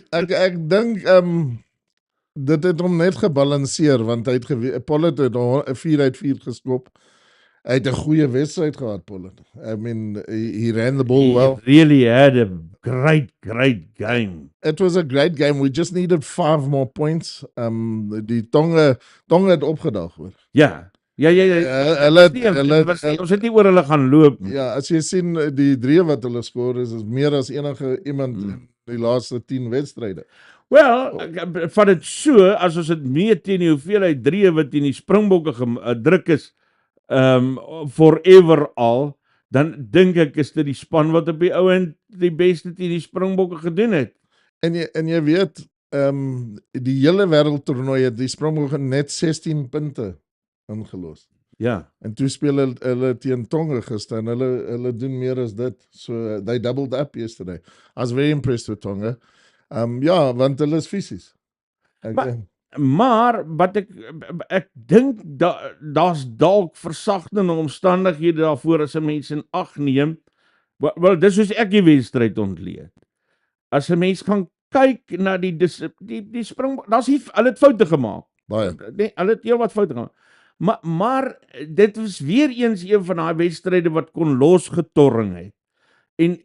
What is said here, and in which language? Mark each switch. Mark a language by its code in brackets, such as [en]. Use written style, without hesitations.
[af] Ek dink dit het hom net gebalanseer want hy het Pollard het 'n 4/4 geskop. Hy het 'n goeie wedstryd gehad, Pollard. [en] I mean, he ran the ball well. He really had a great game. It was a great game. We just needed 5 more points. [af] Die Tonga het opgedag hoor. Ja. Ons het nie oor hulle gaan loop nie. Ja, as jy sien die 3 wat hulle skoor is meer as enige iemand in die laaste 10 wedstryde. Wel, van dit so, as ons dit meet teen die hoeveelheid 3 wat in die Springbokke gedruk is, forever al, dan dink ek is dit die span wat op die ou end die beste teen die Springbokke gedoen het. En jy weet, die hele wêreldtoernooi het die Springbokke net 16 punte ingelos. Ja. En toe speel hulle teen Tonga gister en hulle doen meer as dit. [en] So they doubled up yesterday. I was very impressed with Tonga. [af] Ja, want hulle is fisies. Maar wat ek dink daar's dalk versagtende omstandighede daarvoor as 'n mens in ag neem. Wel, dis soos ek die wedstryd ontleed. As 'n mens gaan kyk na die Springbok, hulle het foute gemaak. Baie. Nee, hulle het heel wat foute gemaak. Maar dit was weer eens een van daai wedstryde wat kon losgetorring het.